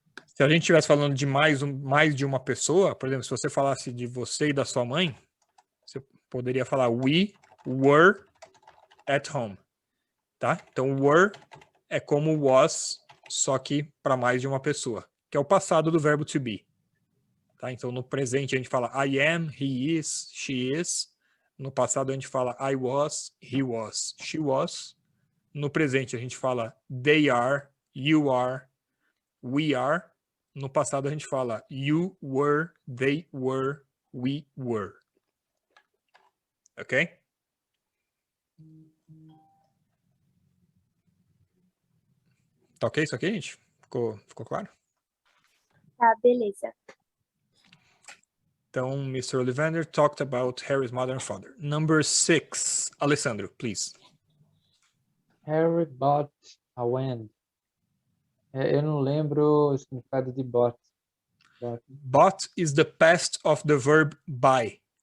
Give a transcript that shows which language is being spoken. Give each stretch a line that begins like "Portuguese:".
Portuguese: Se a gente estivesse falando de mais de uma pessoa, por exemplo, se você falasse de você e da sua mãe, você poderia falar,
English: we were at home.
Portuguese: Tá? Então, were é como was, só que para mais de uma pessoa, que é o passado do verbo to be. Tá? Então, no presente a gente fala
English: I am, he is, she is.
Portuguese: No passado a gente fala
English: I was, he was, she was.
Portuguese: No presente a gente fala
English: they are, you are, we are.
Portuguese: No passado a gente fala
English: you were, they were, we were.
Portuguese: Ok? Tá ok isso aqui, gente? Ficou claro? Tá, beleza. Então, Mr.
English: Ollivander talked about Harry's mother and father. Number 6, Alessandro, please. Harry bought a wand.
Portuguese: Eu não lembro o significado de bought.
English: Bought is the past of the verb buy.